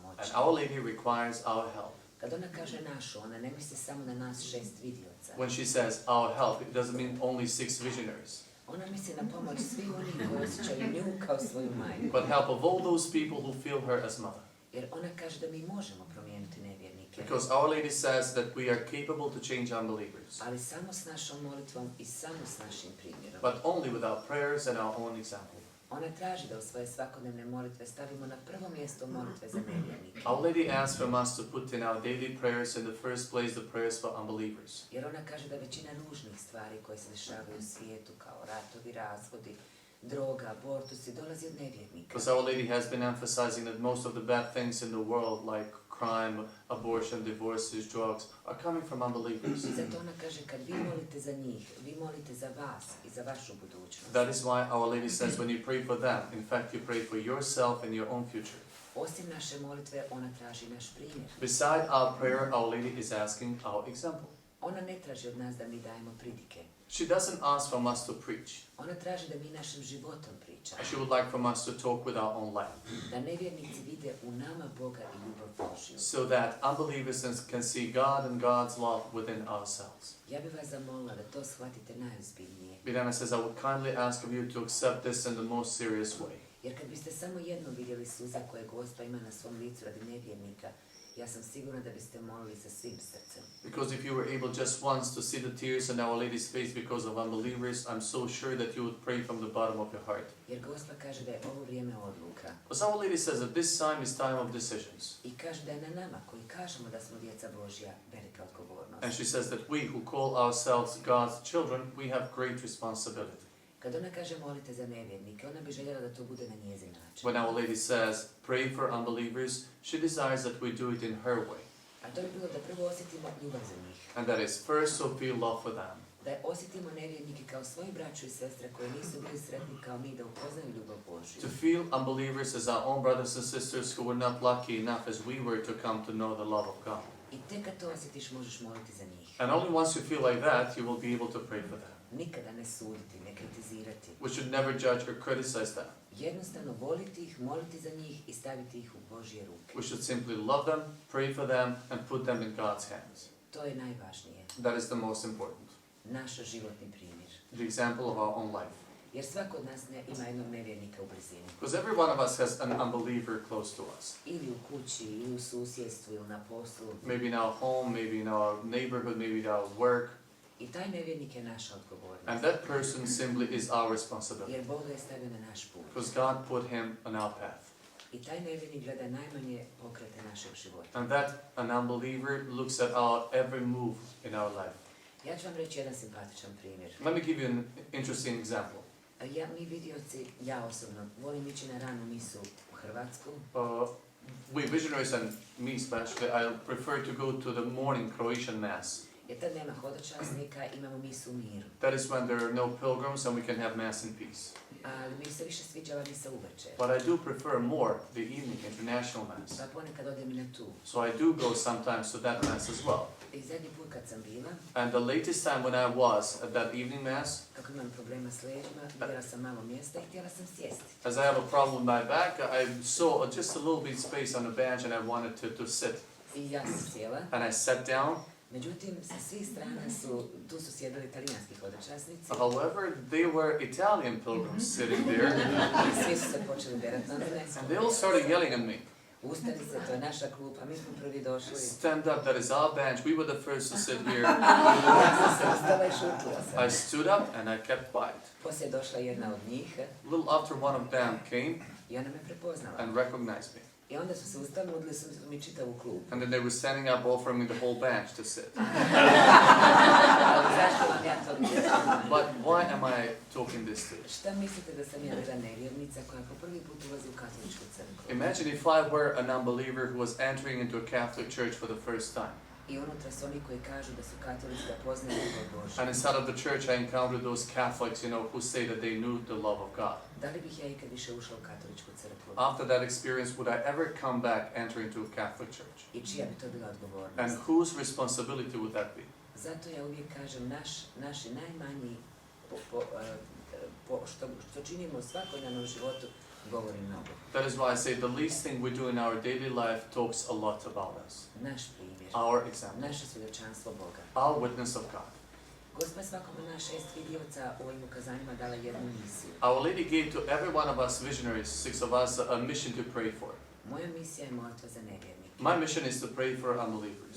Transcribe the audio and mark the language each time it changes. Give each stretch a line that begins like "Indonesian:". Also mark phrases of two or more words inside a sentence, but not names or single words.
English: Our Lady requires our help.
Croatian: Kad ona kaže našu, ona ne misli samo na nas 6 vidioca.
English: When she says our help, it doesn't mean only 6 visionaries,
Croatian: Ona misli na pomoć svih onih koji osjećaju nju kao svoju majku.
English: but help of all those people who feel her as mother.
Croatian: Jer ona kaže da mi možemo promijeniti nevjernike.
English: Because Our Lady says that we are capable to change unbelievers,
Croatian: Ali samo s našom molitvom i samo s našim primjerom.
English: but only with our prayers and our own example.
Croatian: Ona traži da u svoje svakodnevne molitve stavimo na prvo mjesto molitve za nevjernike.
English: Our Lady asks from us to put in our daily prayers in the first place the prayers for unbelievers.
Croatian: Jer ona kaže da većina ružnih stvari koje se dešavaju u svijetu, kao ratovi, razvodi, droga, abortusi, dolazi od nevjernika.
English: Because Our Lady has been emphasizing that most of the bad things in the world, like crime, abortion, divorces, drugs, are coming from unbelievers.
Croatian: I zato ona kaže, kad vi molite za njih, vi molite za vas i za vašu budućnost.
English: That is why Our Lady says when you pray for them, in fact you pray for yourself and your own future.
Croatian: Osim naše molitve, ona traži naš primjer.
English: Beside our prayer, Our Lady is asking our example.
Croatian: Ona ne traži od nas da mi dajemo pridike.
English: She doesn't ask from us to preach.
Croatian: Ona traži da mi našim životom pričamo.
English: She would like from us to talk with our own life,
Croatian: Da nevjernici vide u nama Boga i ljubav Božju.
English: so that unbelievers can see God and God's love within ourselves.
Croatian: Ja bih vas zamolila da to shvatite najozbiljnije.
English: Mirjana says, I would kindly ask of you to accept this in the most serious way.
Croatian: Jer kad biste samo jednom vidjeli suze koje Gospa ima na svom licu radi nevjernika, ja sam sigurna da biste molili sa svim srcem.
English: Because if you were able just once to see the tears in Our Lady's face because of unbelievers, I'm so sure that you would pray from the bottom of your heart.
Croatian: Jer Gospa kaže da je ovo vrijeme odluka.
English: Because Our Lady says that this time is time of decisions.
Croatian: I kaže da je na nama koji kažemo da smo djeca Božja velika odgovornost.
English: And she says that we who call ourselves God's children, we have great responsibility.
Croatian: Kad ona kaže molite za nevjernike, ona bi željela da to bude na njezin način.
English: When Our Lady says, pray for unbelievers, she desires that we do it in her way.
Croatian: A to bi bilo da prvo osjetimo ljubav za njih.
English: And that is first to feel love for them.
Croatian: Da osjetimo nevjernike kao svoji braću i sestre koji nisu bili sretni kao mi da upoznaju ljubav Božju.
English: To feel unbelievers as our own brothers and sisters who were not lucky enough as we were to come to know the love of God.
Croatian: I tek kad to osjetiš možeš moliti za njih.
English: And only once you feel like that, you will be able to pray for them.
Croatian: Nikada ne suditi, ne kritizirati.
English: We should never judge or criticize them.
Croatian: Jednostavno voliti ih, moliti za njih i staviti ih u Božje ruke.
English: We should simply love them, pray for them, and put them in God's hands.
Croatian: To je najvažnije.
English: That is the most important.
Croatian: Naš životni primjer.
English: The example of our own life.
Croatian: Jer svako od nas ima jednog nevjernika u blizini.
English: Because every one of us has an unbeliever close to us.
Croatian: Ili u kući, ili u susjedstvu, ili na poslu.
English: Maybe in our home, maybe in our neighborhood, maybe in our work.
Croatian: I taj nevjernik je naša odgovornost.
English: And that person simply is our responsibility.
Croatian: Jer Bog ga je stavio na naš put.
English: Because God put him on our path.
Croatian: I taj nevjernik gleda najmanje pokrete našeg života.
English: And that an unbeliever looks at our every move in our life.
Croatian: Ja ću vam reći jedan simpatičan primjer.
English: Let me give you an interesting example.
Croatian: Mi vidioci, ja osobno, volim ići na ranu misu u Hrvatsku.
English: We visionaries and me especially, I prefer to go to the morning Croatian Mass.
Croatian: Jer tad nema hodočasnika, imamo misu u miru.
English: That is when there are no pilgrims and we can have Mass in peace.
Croatian: Ali mi se više sviđa ova misa uvečer.
English: But I do prefer more the evening international Mass.
Croatian: Pa ponekad odem i na tu.
English: So I do go sometimes to that Mass as well.
Croatian: I zadnji put kad sam bila,
English: And the latest time when I was at that evening Mass,
Croatian: kako imam problema s leđima, vidjela sam malo mjesta i htjela sam sjesti.
English: as I have a problem with my back, I saw just a little bit space on the bench and I wanted to sit.
Croatian: I ja sam sjela.
English: And I sat down.
Croatian: Međutim, sa svih strana tu su sjedili italijanski hodočasnici.
English: However, they were Italian pilgrims sitting there.
Croatian: I svi su se počeli derati na mene.
English: And they all started yelling at me.
Croatian: Ustani se, to je naša klupa, mi smo prvi došli.
English: Stand up, that is our bench. We were the first to sit here.
Croatian: Ja sam se ustala i šutila sam.
English: I stood up and I kept quiet.
Croatian: Poslije je došla jedna od njih.
English: A little after one of them came
Croatian: I ona me prepoznala.
English: and recognized me.
Croatian: I onda su se ustali, nudili su mi čitavu klupu.
English: And then they were standing up, offering me the whole bench to sit.
Croatian: Ali zašto vam ja to mislim?
English: But why am I talking this to you?
Croatian: Šta mislite da sam ja bila nevjernica koja po prvi put ulazi u katoličku crkvu?
English: Imagine if I were an unbeliever who was entering into a Catholic church for the first time.
Croatian: I unutra su oni koji kažu da su katolici da poznaju ljubav Božju.
English: And inside of the church I encountered those Catholics, who say that they knew the love of God.
Croatian: Da li bih ja ikad više ušla u katoličku crkvu?
English: After that experience, would I ever come back, enter into a Catholic church?
Croatian: I čija bi to bila odgovornost?
English: And whose responsibility would that be?
Croatian: Zato ja uvijek kažem, naši najmanji što činimo u svakodnevnom životu govori mnogo.
English: That is why I say the least thing we do in our daily life talks a lot about us.
Croatian: Naš primjer,
English: Our example,
Croatian: naše svjedočanstvo Boga.
English: our witness of God.
Croatian: Gospod svakom od nas 6 vidioca u ovim ukazanjima dala jednu misiju.
English: Our Lady gave to every one of us visionaries, 6 of us, a mission to pray for.
Croatian: Moja misija je molitva za nevjernike.
English: My mission is to pray for unbelievers.